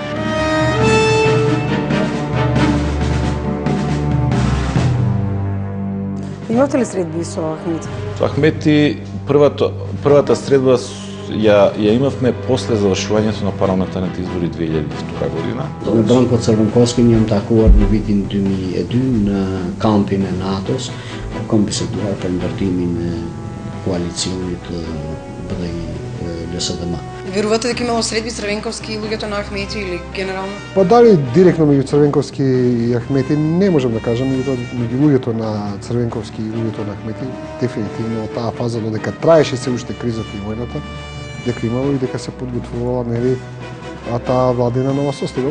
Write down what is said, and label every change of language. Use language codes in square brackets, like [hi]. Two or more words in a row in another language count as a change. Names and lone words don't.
[mk] Имате ли средби со Ахмети? Со Ахмети првата средба ја имавме после завршувањето на парламентарните избори 2002 година. [sq] Me Branko Crvenkovski jam takuar në vitin 2002 në kampin e NATO-s, ku kam biseduar për ndërtimin e koalicionit BDI-LSDM. [mk] Верувате дека имало средби Црвенковски и луѓето на Ахмети или генерално? Па дали директно меѓу Црвенковски и Ахмети не можам да кажам, меѓу луѓето на Црвенковски и луѓето на Ахмети дефинитивно таа фаза додека траеше се уште кризата и војната, дека имало и дека се подготвувала нели таа владина нова состојба.